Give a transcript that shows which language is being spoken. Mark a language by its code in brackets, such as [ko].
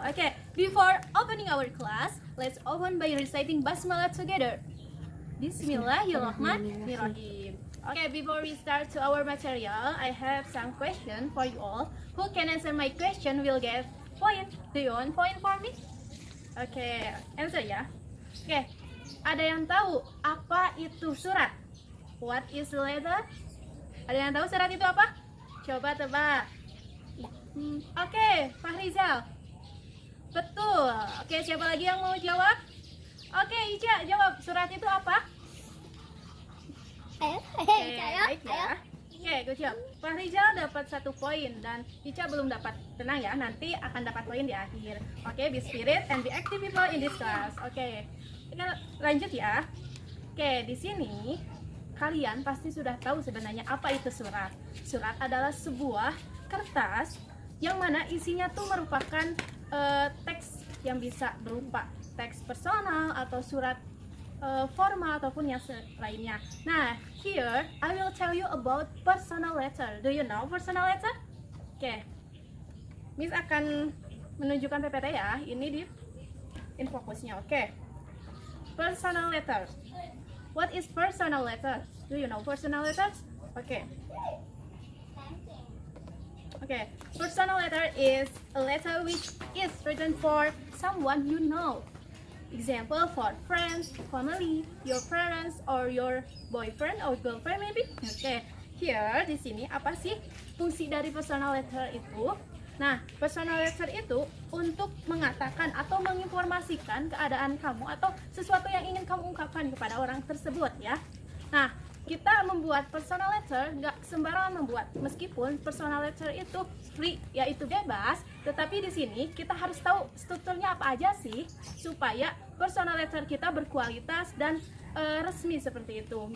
[en] Okay, before opening our class, let's open by reciting basmalah together. Bismillahirrahmanirrahim. Okay, before we start to our material, I have some question for you all. Who can answer my question will get point. Do you want point for me? Okay, answer ya. [id] Okay, ada yang tahu apa itu surat? [en] What is the letter? [id] Ada yang tahu surat itu apa? Coba tebak. Oke, Fahrizal. Betul. Oke, siapa lagi yang mau jawab? Oke, Ica, jawab. Surat itu apa? Oke, baik ya. Oke, [en] good job. [id] Fahrizal dapat 1 poin dan Ica belum dapat. Tenang ya, nanti akan dapat poin di akhir. [en] Oke, be spirit and be active people in this class. [id] Oke, kita lanjut ya. Oke, di sini kalian pasti sudah tahu sebenarnya apa itu surat. Surat adalah sebuah kertas yang mana isinya tuh merupakan teks yang bisa berupa teks personal atau surat formal ataupun yang lainnya. [en] Nah, here I will tell you about personal letter. Do you know personal letter? [id] Oke, Miss akan menunjukkan PPT ya. Ini di infokusnya. Oke, personal letter. [en] What is personal letter? Do you know personal letters? Okay. Okay, personal letter is a letter which is written for someone you know. Example for friends, family, your parents, or your boyfriend or girlfriend maybe. Okay, here [id] di sini apa sih fungsi dari personal letter itu? Nah, personal letter itu untuk mengatakan atau menginformasikan keadaan kamu atau sesuatu yang ingin kamu ungkapkan kepada orang tersebut ya. Nah, kita membuat personal letter nggak sembarangan membuat. Meskipun personal letter itu free, yaitu bebas, tetapi di sini kita harus tahu strukturnya apa aja sih supaya personal letter kita berkualitas dan resmi seperti itu.